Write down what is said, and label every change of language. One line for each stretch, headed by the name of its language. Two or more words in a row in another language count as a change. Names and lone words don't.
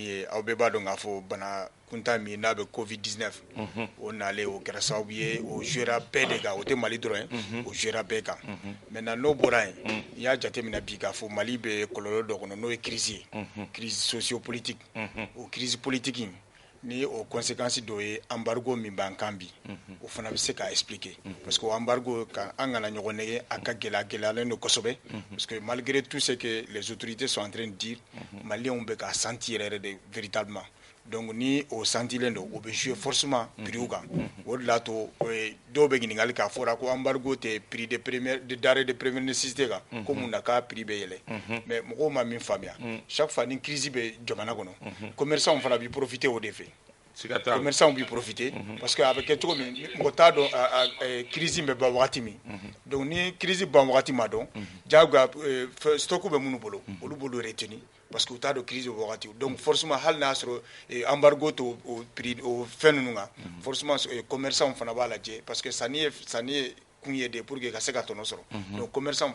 Bambara: ye aw bɛɛ b'a dɔn k'a fɔ bana kunta min n'a bɛ covid 19 o nalen o kɛra sababu ye o jouera bɛɛ de kan o tɛ Mali dɔrɔn ye o jouera bɛɛ kan maintenant n'o bɔra yen n'i y'a jateminɛ bi k'a fɔ Mali bɛ kɔlɔlɔ dɔ kɔnɔ n'o ye crise ye
French: crise sociopolitique
Bambara: o
French: crise politique
Bambara: in ni o conséquence dɔ ye embargo min b'an kan bi o fana bɛ se k'a expliquer
French: parce que
Bambara: o embargo kan an kana ɲɔgɔn nɛgɛ a ka gɛlɛyalen don kosɛbɛ
French: parce que malgré tout ce que les autorités sont en train de dire
Bambara: maliyɛnw bɛ k'a senti yɛrɛ de véritablement donc ni o sentilen don o bɛ jouer forcément prix kan o de l'a to dɔw bɛ ɲininkali k'a fɔra ko embargo tɛ
French: prix de denrées de première nécessité
Bambara: kan ko mun na k'a prix bɛ yɛlɛ mais mɔgɔw ma min faamuya
French: chaque fois
Bambara: ni crise bɛ jamana kɔnɔ commerçants fana bɛ profiter o de fɛ commerçants b'i profiter
French: parce que
Bambara: a bɛ kɛ cogo min mɔgɔ t'a dɔn crise bɛ ban wagati min donc ni crise ban wagati ma dɔn jagoya stock bɛ minnu bolo olu b'olu retenu
French: parce que
Bambara: u t'a dɔn crise bɛ wagati donc forcément hali n'a sɔrɔ embargo to o prix o fɛn ninnu kan forcément commerçants fana b'a lajɛ
French: parce que
Bambara: sanni ye kun ye de
French: pour que
Bambara: ka se ka tɔnɔ sɔrɔ donc commerçants